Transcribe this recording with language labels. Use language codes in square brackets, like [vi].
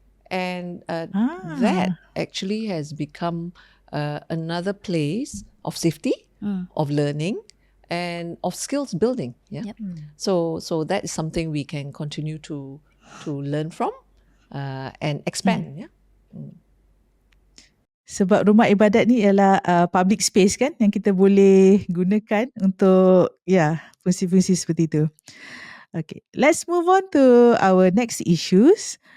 [en] And that actually has become another place of safety, of learning, and of skills building. Yeah. Yep. So that is something we can continue to learn from and expand. Yeah. [ms] Sebab rumah ibadat ni ialah public space kan yang kita boleh gunakan untuk fungsi-fungsi seperti itu. [en] Okay, let's move on to our next issues.